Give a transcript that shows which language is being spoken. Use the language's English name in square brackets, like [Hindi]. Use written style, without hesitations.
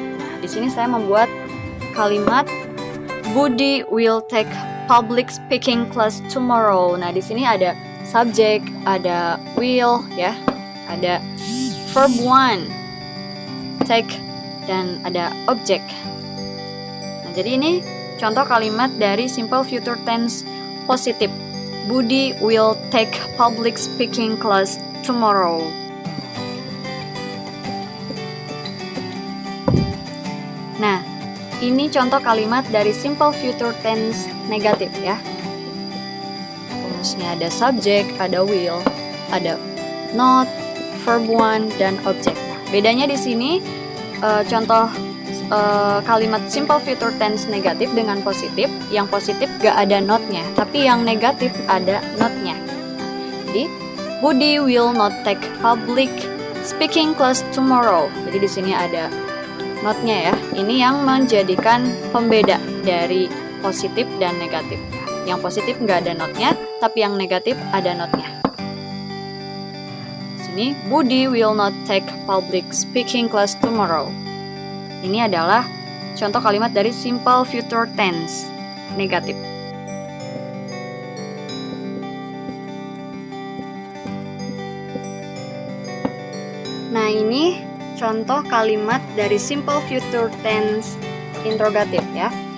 [Indonesian] Nah, di sini saya membuat kalimat [English] Budi will take public speaking class tomorrow. [Indonesian] Nah, di sini ada subject, ada will ya, ada verb one, take, dan ada object. Nah, jadi ini contoh kalimat dari simple future tense positif. [English] Budi will take public speaking class tomorrow. [Indonesian] Nah, ini contoh kalimat dari simple future tense negatif ya. Rumusnya ada subject, ada will, ada not, verb one, dan object. Nah, bedanya di sini contoh kalimat simple future tense negatif dengan positif. Yang positif gak ada not-nya, tapi yang negatif ada not-nya. [English] Jadi Budi will not take public speaking class tomorrow. [Indonesian] Jadi di sini ada not-nya ya. Ini yang menjadikan pembeda dari positif dan negatif. Yang positif nggak ada not-nya, tapi yang negatif ada not-nya. [English] Sini Budi will not take public speaking class tomorrow. [Indonesian] Ini adalah contoh kalimat dari simple future tense negatif. Nah, ini contoh kalimat dari simple future tense interrogatif ya.